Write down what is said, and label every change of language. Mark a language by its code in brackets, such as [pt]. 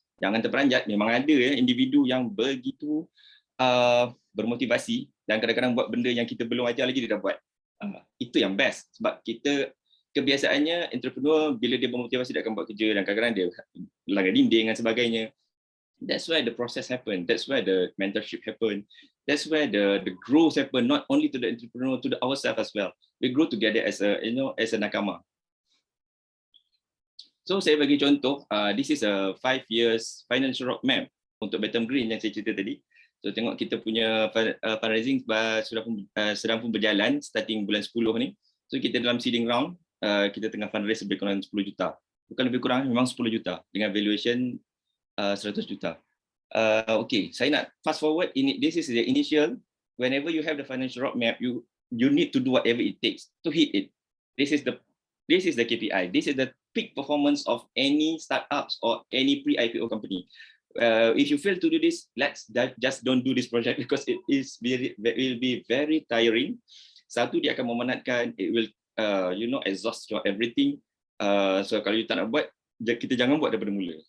[ms] Jangan terperanjat, memang ada individu yang begitu bermotivasi dan kadang-kadang buat benda yang kita belum ajar lagi dia dah buat. Itu yang best sebab kita kebiasaannya entrepreneur bila dia bermotivasi dia akan buat kerja dan kadang-kadang dia langgar dinding dan sebagainya. [en] That's where the process happen. That's where the mentorship happen. That's where the growth happen, not only to the entrepreneur, to ourselves as well. We grow together as a, as a nakama. So saya bagi contoh, this is a 5 years financial roadmap untuk Batam Green yang saya cerita tadi. [ms] So tengok kita punya fundraising sedang pun berjalan starting bulan 10 ni. So kita dalam seeding round, kita tengah fundraise lebih kurang 10 juta. Bukan lebih kurang, memang 10 juta dengan valuation 100 juta. [en] Okay, saya nak fast forward. This is the initial. Whenever you have the financial roadmap, you need to do whatever it takes to hit it. This is the KPI. This is the peak performance of any startups or any pre-IPO company. If you fail to do this, just don't do this project because it will be very tiring. [ms] Satu, dia akan memenatkan. [en] It will exhaust your everything. [ms] So kalau you tak nak buat, kita jangan buat daripada mula.